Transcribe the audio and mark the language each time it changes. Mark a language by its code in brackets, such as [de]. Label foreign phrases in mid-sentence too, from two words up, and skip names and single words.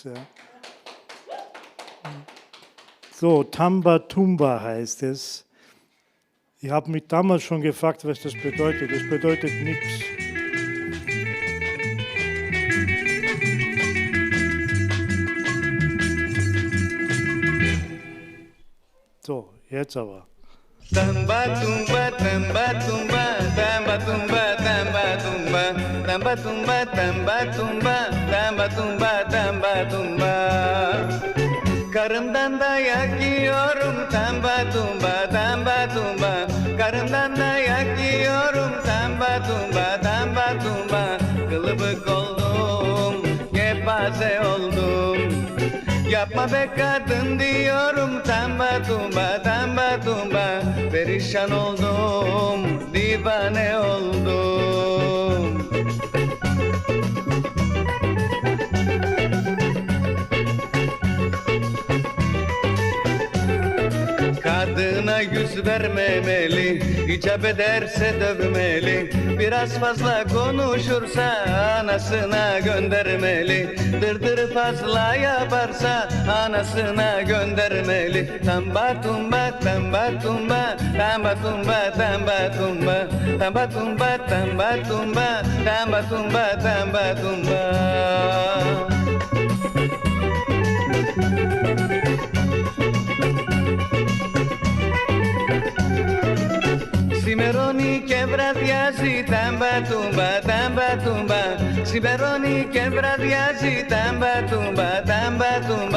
[de] Ja. So, Tamba Tumba heißt es. Ich habe mich damals schon gefragt, was das bedeutet. Das bedeutet nichts. So, jetzt aber. Tamba tumba, tamba tumba, tamba tumba, tamba tumba, tamba tumba, tamba tumba, tamba tumba, tamba tumba. [tr] Karımdan dayak yiyorum, tamba tumba, tamba tumba. Karımdan dayak yiyorum, tamba tumba, tamba tumba. Kılıbık oldum, kepaze oldum. Yapma be kadın diyorum, tamba tumba, tamba tumba. Perişan oldum, divane oldum. Kadına yüz vermemeli, icap ederse dövmeli. Biraz fazla konuşursa anasına göndermeli. Dırdır fazla yaparsa anasına göndermeli. Tamba tumba, tamba tumba, tamba tumba, tamba tumba. Tamba tumba, tamba tumba, tamba tumba, tamba tumba. [el] Σημερώνει και βραδιάζει, τάμπα τούμπα, τάμπα τούμπα. Σημερώνει και βραδιάζει, τάμπα τούμπα, τάμπα τούμπα.